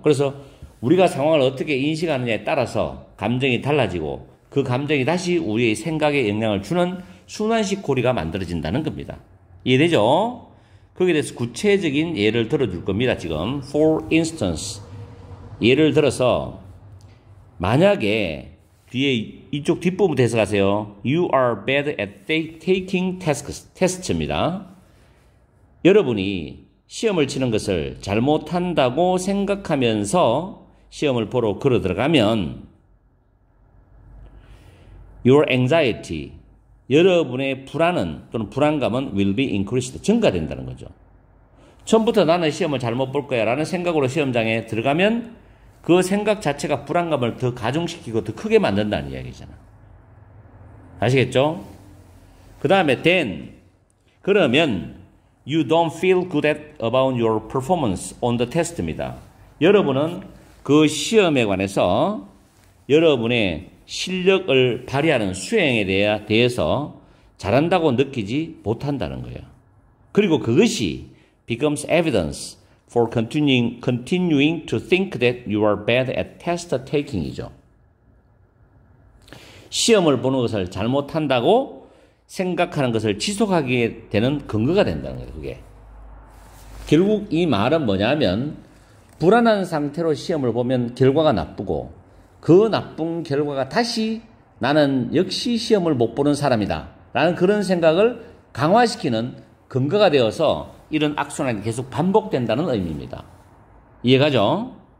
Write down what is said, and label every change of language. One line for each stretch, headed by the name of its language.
Korean: 그래서 우리가 상황을 어떻게 인식하느냐에 따라서 감정이 달라지고 그 감정이 다시 우리의 생각에 영향을 주는 순환식 고리가 만들어진다는 겁니다. 이해되죠? 거기에 대해서 구체적인 예를 들어줄 겁니다. 지금
English: For instance,
Korean: 예를 들어서 만약에 뒤에 이쪽 뒷부분부터 해석하세요.
English: You are bad at taking tests
Korean: 입니다. 여러분이 시험을 치는 것을 잘못한다고 생각하면서 시험을 보러 걸어 들어가면
English: Your anxiety,
Korean: 여러분의 불안은 또는 불안감은
English: will be increased,
Korean: 증가된다는 거죠. 처음부터 나는 시험을 잘못 볼 거야 라는 생각으로 시험장에 들어가면 그 생각 자체가 불안감을 더 가중시키고 더 크게 만든다는 이야기잖아. 아시겠죠? 그 다음에
English: then,
Korean: 그러면
English: you don't feel good about your performance on the test
Korean: 입니다. 여러분은 그 시험에 관해서 여러분의 실력을 발휘하는 수행에 대해서 잘한다고 느끼지 못한다는 거예요. 그리고 그것이
English: becomes evidence for continuing to think that you are bad at test taking
Korean: 이죠. 시험을 보는 것을 잘못한다고 생각하는 것을 지속하게 되는 근거가 된다는 거예요. 그게. 결국 이 말은 뭐냐면 불안한 상태로 시험을 보면 결과가 나쁘고 그 나쁜 결과가 다시 나는 역시 시험을 못 보는 사람이다 라는 그런 생각을 강화시키는 근거가 되어서 이런 악순환이 계속 반복된다는 의미입니다. 이해가죠?